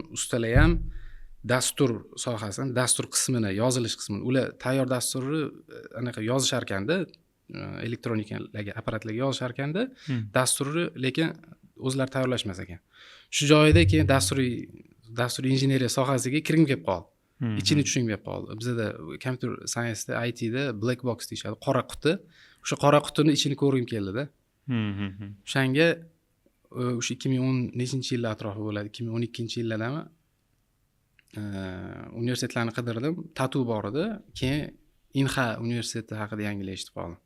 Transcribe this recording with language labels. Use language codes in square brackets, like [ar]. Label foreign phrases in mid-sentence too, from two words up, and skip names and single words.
[uz] Ustalar ham dastur sohasini, dastur qismini, yozilish qismini, ular tayyor dasturni anaqa yozishar ekanda, elektronikalarga, apparatlarga yozishar ekanda, dasturni lekin o'zlari tayyorlashmas ekan. Shu joyida keyin dastur injeneriya sohasiga kirgim kelib qoldi. Ichini tushungim kelib qoldi. Bizda [en] computer science- [uz] da, IT-da [en] black box [uz] deyshadi, qora quti. O'sha qora qutini ichini ko'rgim keldi-da. O'shanga o'sha 2010-yillar atrofi bo'ladi, 2012-yillardami universitetlarni qidirdim, tatu bor edi. Keyin Inha universiteti haqida yangilik eshitib qoldim.